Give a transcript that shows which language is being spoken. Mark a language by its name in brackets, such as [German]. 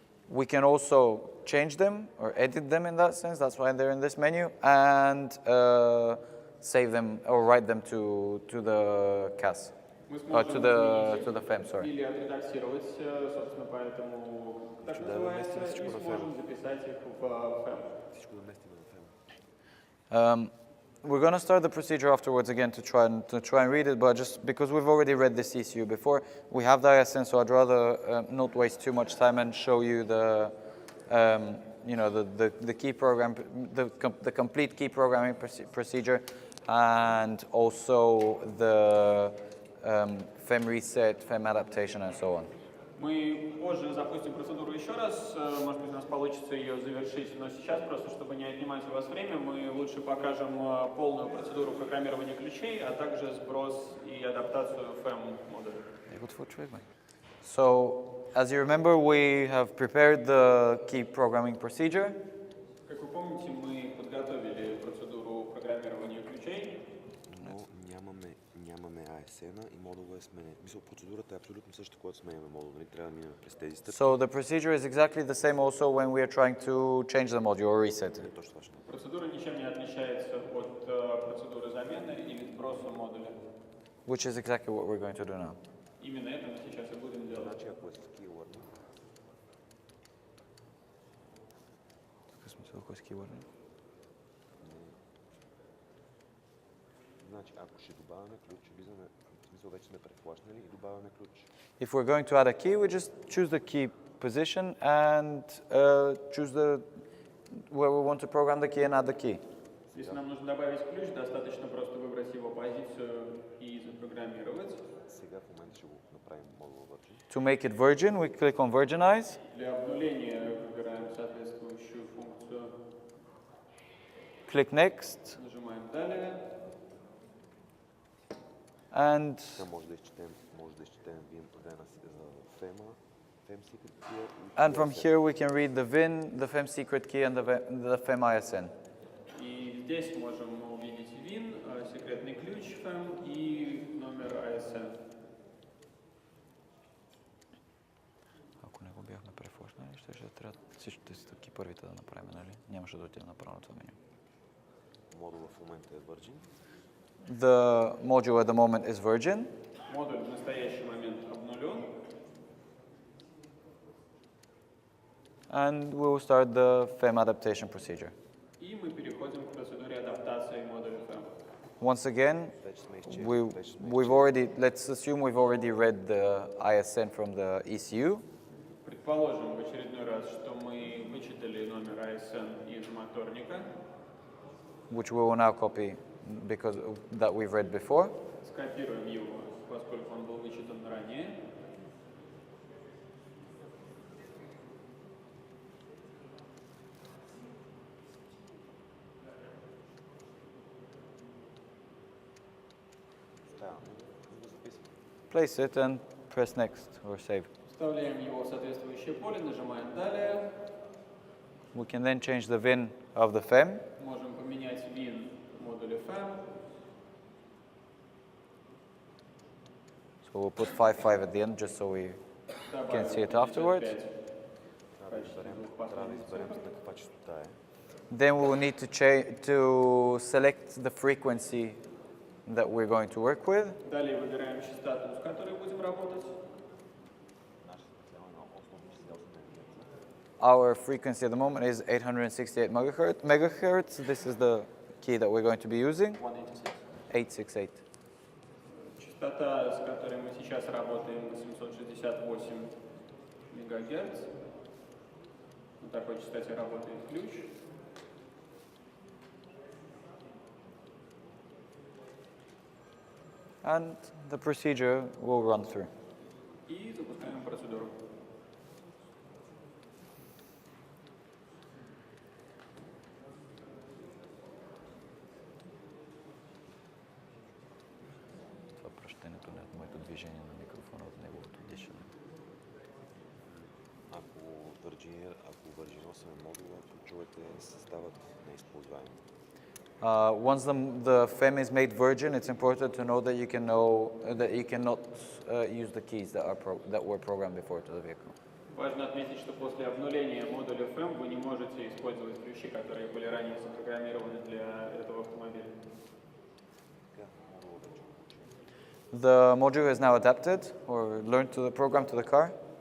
[English] We can also change them or edit them in that sense. That's why they're in this menu, and save them or write them to the CAS, to the FEM. Sorry. [Russian] Или отредактировать, собственно, поэтому так называется, и сможем записать их в FEM. [English] We're going to start the procedure afterwards again to try and read it, but just because we've already read this ECU before, we have the ISN, so I'd rather not waste too much time and show you the key program, the complete key programming procedure, and also the FEM reset, FEM adaptation, and so on. [Russian] Мы позже запустим процедуру еще раз, может быть, у нас получится ее завершить, но сейчас, просто чтобы не отнимать у вас время, мы лучше покажем полную процедуру программирования ключей, а также сброс и адаптацию FEM-модуля. [English] So, as you remember, we have prepared the key programming procedure. [Russian] Как вы помните, мы подготовили процедуру программирования ключей. [Bulgarian] Но нямаме ASN и модула е сменен. Мисля, процедурата е абсолютно същата, когато сменяме модул. Не трябва да минем през тези стъпки. [English] So the procedure is exactly the same also when we are trying to change the module or reset it. [Russian] Процедура ничем не отличается от процедуры замены или сброса модуля. [English] Which is exactly what we're going to do now. [Russian] Именно это мы сейчас и будем делать. [Bulgarian] Значи, ако е с keyword. Какъв смисъл, ако е с keyword? Значи, ако ще добавяме ключ, в смисъл вече сме префлашнали и добавяме ключ. [English] If we're going to add a key, we just choose the key position and choose where we want to program the key and add the key. [Russian] Если нам нужно добавить ключ, достаточно просто выбрать его позицию и запрограммировать. [Bulgarian] Сега в момента ще го направим модул Virgin. [English] To make it virgin, we click on virginize. [Russian] Для обнуления выбираем соответствующую функцию. [English] Click next. [Russian] Нажимаем далее. [English] And [Bulgarian] Сега може да изчетем VIN подена за FEMA, FEM secret key и [English] and from ISN. here we can read the VIN, the FEM secret key, and the FEM ISN. [Russian] И здесь можем увидеть VIN, секретный ключ FEM и номер ASN. [Bulgarian] Ако не го бяхме префлашнали, ще трябва всичките стъпки първите да направим, нали? Нямаше да отида направо на това меню. Модула в момента е Virgin. [English] The module at the moment is virgin. [Russian] Модуль в настоящий момент обнулен. [English] And we will start the FEM adaptation procedure. [Russian] И мы переходим к процедуре адаптации модуля FEM. [English] Once again, [Bulgarian] Вече сме изчели. [English] let's assume we've already read the ISN from the ECU. [Russian] Предположим в очередной раз, что мы вычитали номер ASN из моторника. [English] Which we will now copy because that we've read before. [Russian] Скопируем его, поскольку он был вычитан ранее. [English] Place it and press next or save. [Russian] Вставляем его в соответствующее поле, нажимаем далее. [English] We can then change the VIN of the FEM. [Russian] Можем поменять VIN модуля FEM. [English] So we'll put 5.5 at the end just so we can see it afterwards. [Bulgarian] Трябва да изберем на каква частота е. [English] Then we will need to select the frequency that we're going to work with. [Russian] Далее выбираем частоту, с которой будем работать. [English] Our frequency at the moment is 868 megahertz. This is the key that we're going to be using. 868. [Russian] Частота, с которой мы сейчас работаем, 868 МГц. На такой частоте работает ключ. [English] And the procedure will run through. [Russian] И запускаем процедуру. [Bulgarian] Това пръщенето не от моето движение на микрофона, от неговото дишане. Ако Virgin 8 е модула, ключовете се стават неизползваеми. [English] Once the FEM is made virgin, it's important to know that you cannot use the keys that were programmed before to the vehicle. [Russian] Важно отметить, что после обнуления модуля FEM вы не можете использовать ключи, которые были ранее запрограммированы для этого автомобиля. [English] The module is now adapted or learned to the program to the car.